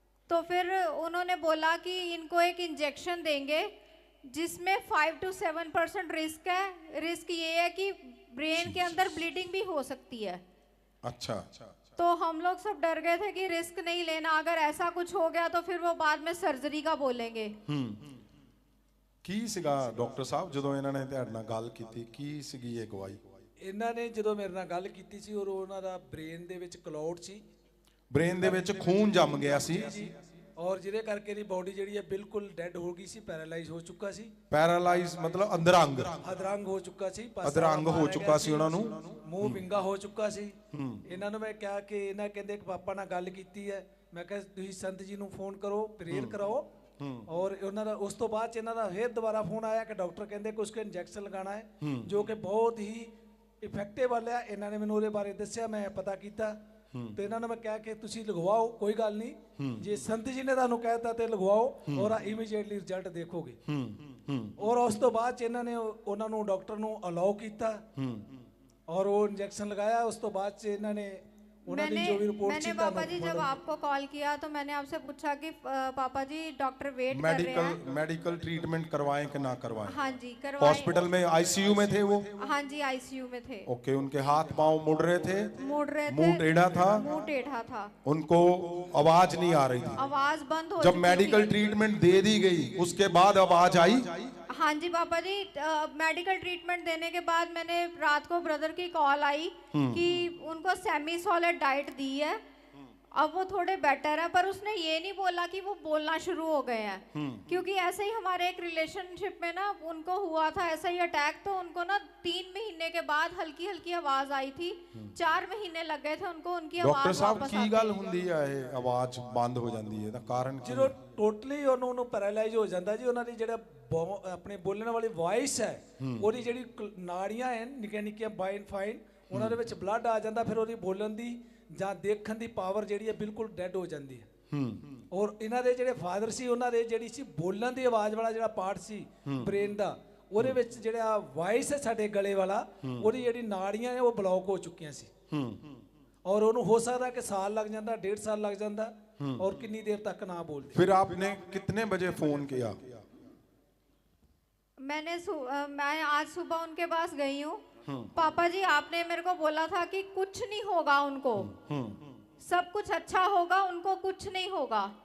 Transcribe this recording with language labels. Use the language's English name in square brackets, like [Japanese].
[Hindi] तो फिर उन्होंने बोला कि इनको एक इंजेक्शन देंगे जिसमें 5 to 7% रिस्क है। रिस्क ये है कि ब्रेन के अंदर ब्लीडिंग भी हो सकती है। अच्छा। तो हम लोग सब डर गए थे कि रिस्क नहीं लेना, अगर ऐसा कुछ हो गया तो फिर वो बाद में सर्जरी का बोलेंगे। [Punjabi] ਕੀ ਸੀਗਾ ਡਾਕਟਰ ਸਾਹਿਬ ਜਦੋਂ ਇਹਨਾਂ ਨੇ ਤੁਹਾਡੇ ਨਾਲ ਗੱਲ ਕੀਤੀ, ਕੀ ਸੀਗੀ ਇਹ ਗਵਾਹੀ? ਇਹਨਾਂ ਨੇ ਜਦੋਂ ਮੇਰੇ ਨਾਲ ਗੱਲ ਕੀਤੀ ਸੀ, ਔਰ ਉਹਨਾਂ ਦਾ ਬ੍ਰੇਨ ਦੇ ਵਿੱਚ ਕਲੌਟ ਸੀ, ਬ੍ਰੇਨ ਦੇ ਵਿੱਚ ਖੂਨ ਜੰਮ ਗਿਆ ਸੀ, ਔਰ ਜਿਹਦੇ ਕਰਕੇ ਇਹਦੀ ਬਾਡੀ ਜਿਹੜੀ ਹੈ ਬਿਲਕੁਲ ਡੈਡ ਹੋ ਗਈ ਸੀ, ਪੈਰਾਲਾਈਜ਼ ਹੋ ਚੁੱਕਾ ਸੀ। ਪੈਰਾਲਾਈਜ਼ ਮਤਲਬ ਅਧਰੰਗ ਹੋ ਚੁੱਕਾ ਸੀ, ਅਧਰੰਗ ਹੋ ਚੁੱਕਾ ਸੀ ਉਹਨਾਂ ਨੂੰ, ਮੂੰਹ ਵਿੰਗਾ ਹੋ ਚੁੱਕਾ ਸੀ। ਇਹਨਾਂ ਨੂੰ ਮੈਂ ਕਿਹਾ ਕਿ ਇਹਨਾਂ ਕਹਿੰਦੇ ਕਿ ਪਾਪਾ ਨਾਲ ਗੱਲ ਕੀਤੀ ਹੈ। ਮੈਂ ਕਿਹਾ ਤੁਸੀਂ ਸੰਤ ਜੀ ਨੂੰ ਫੋਨ ਕਰੋ, ਪ੍ਰੇਅਰ ਕਰਾਓ। ਔਰ ਉਹਨਾਂ ਦਾ ਉਸ ਤੋਂ ਬਾਅਦ ਚ ਇਹਨਾਂ ਦਾ ਫਿਰ ਦੁਬਾਰਾ ਫੋਨ ਆਇਆ ਕਿ ਡਾਕਟਰ ਕਹਿੰਦੇ ਕੁਝ ਕੁ ਇੰਜੈਕਸ਼ਨ ਲਗਾਉਣਾ ਹੈ, ਜੋ ਕਿ ਬਹੁਤ ਹੀ ਇਫੈਕਟਿਵ ਵਾਲਾ। ਇਹਨਾਂ ਨੇ ਮੈਨੂੰ ਉਹਦੇ ਬਾਰੇ ਦੱਸਿਆ, ਮੈਂ ਪਤਾ ਕੀਤਾ, ਤੇ ਇਹਨਾਂ ਨੂੰ ਮੈਂ ਕਿਹਾ ਕਿ ਤੁਸੀਂ ਲਗਵਾਓ, ਕੋਈ ਗੱਲ ਨਹੀਂ, ਜੇ ਸੰਤ ਜੀ ਨੇ ਤੁਹਾਨੂੰ ਕਹਿਤਾ ਤੇ ਲਗਵਾਓ, ਔਰ ਇਮੀਡੀਏਟਲੀ ਰਿਜ਼ਲਟ ਦੇਖੋਗੇ। ਔਰ ਉਸ ਤੋਂ ਬਾਅਦ ਚ ਇਹਨਾਂ ਨੇ ਉਹਨਾਂ ਨੂੰ ਡਾਕਟਰ ਨੂੰ ਅਲਾਉ ਕੀਤਾ, ਔਰ ਉਹ ਇੰਜੈਕਸ਼ਨ ਲਗਾਇਆ। ਉਸ ਤੋਂ ਬਾਅਦ ਚ ਇਹਨਾਂ ਨੇ [Hindi] मैंने पापा जी जब आपको कॉल किया तो मैंने आपसे पूछा कि पापा जी डॉक्टर वेट कर रहे हैं, मेडिकल ट्रीटमेंट करवाएं कि ना करवाएं? हाँ जी करवाएं। हॉस्पिटल में आईसीयू में थे वो? हाँ जी आईसीयू में थे। ओके, उनके हाथ पांव मुड़ रहे थे, मुंह टेढ़ा था, उनको आवाज नहीं आ रही थी, आवाज बंद हो। जब मेडिकल ट्रीटमेंट दे दी गई उसके बाद आवाज आई? हाँ जी पापा जी, मेडिकल ट्रीटमेंट देने के बाद मैंने रात को ब्रदर की कॉल आई कि उनको सेमी सॉलिड डाइट दी है, अब वो थोड़े बेटर है, पर उसने ये नहीं बोला कि वो बोलना शुरू हो गए हैं। क्योंकि ऐसे ही हमारे एक रिलेशनशिप में ना उनको हुआ था ऐसा ही अटैक, तो उनको ना 3 महीने के बाद हल्की हल्की आवाज आई थी, 4 महीने लग गए थे उनको उनकी डॉक्टर आवाज साहब वापस की आती। [Punjabi] गल हुंदी है [Hindi] आवाज बंद हो जाती है, कारण की [Punjabi] ਜਦੋਂ ਟੋਟਲੀ ਉਹਨੂੰ ਪੈਰਾਲਾਈਜ਼ ਹੋ ਜਾਂਦਾ ਜੀ, ਉਹਨਾਂ ਦੀ ਜਿਹੜਾ ਆਪਣੇ ਬੋਲਣ ਵਾਲੀ ਵੌਇਸ ਹੈ, ਉਹਦੀ ਜਿਹੜੀ ਨਾੜੀਆਂ ਹੈ ਨਿੱਕੀਆਂ ਨਿੱਕੀਆਂ ਬਾਈਨ ਫਾਈਨ, ਉਹਨਾਂ ਦੇ ਵਿੱਚ ਬਲੱਡ ਆ ਜਾਂਦਾ, ਫਿਰ ਉਹਦੀ ਬੋਲਣ ਦੀ ਜਾਂ ਦੇਖਣ ਦੀ ਪਾਵਰ ਜਿਹੜੀ ਹੈ ਬਿਲਕੁਲ ਡੈਡ ਹੋ ਜਾਂਦੀ ਹੈ। ਔਰ ਇਹਨਾਂ ਦੇ ਜਿਹੜੇ ਫਾਦਰ ਸੀ, ਉਹਨਾਂ ਦੇ ਜਿਹੜੀ ਸੀ ਬੋਲਣ ਦੀ ਆਵਾਜ਼ ਵਾਲਾ ਜਿਹੜਾ ਪਾਰਟ ਸੀ ਬ੍ਰੇਨ ਦਾ, ਉਹਦੇ ਵਿੱਚ ਜਿਹੜਾ ਵਾਇਸ ਹੈ ਸਾਡੇ ਗਲੇ ਵਾਲਾ, ਉਹਦੀ ਜਿਹੜੀ ਨਾੜੀਆਂ ਨੇ ਉਹ ਬਲੌਕ ਹੋ ਚੁੱਕੀਆਂ ਸੀ। [Hindi] और उन्होंने हो सकता है कि साल लग जाता, 1.5 साल लग जाता, और कितनी देर तक ना बोलते। फिर आपने कितने बजे फोन किया? मैं आज सुबह उनके पास गई हूँ। पापा जी आपने मेरे को बोला था कि कुछ नहीं होगा उनको, सब कुछ अच्छा होगा, उनको कुछ नहीं होगा।